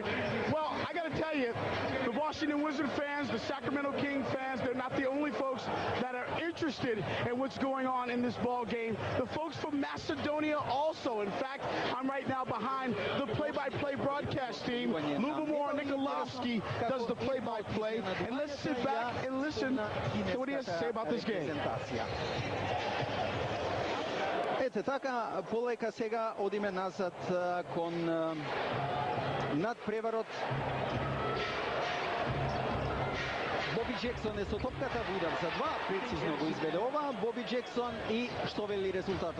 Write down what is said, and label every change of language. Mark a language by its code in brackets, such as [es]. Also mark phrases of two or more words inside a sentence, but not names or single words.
[en] Well, I got to tell you, the Washington Wizard fans, the Sacramento King fans, they're not the only folks that are interested in what's going on in this ball game. The folks from Macedonia also. In fact, I'm right now behind the play-by-play broadcast team. Lubomir Nikolovsky does the play-by-play. And let's sit back and listen to what he has to say about this game. [mk] Ете така, полека сега одиме назад кон надпреварот. Боби Джексон е со топката во удар за два, прецизно го изведе ова Боби Джексон и што вели резултатот?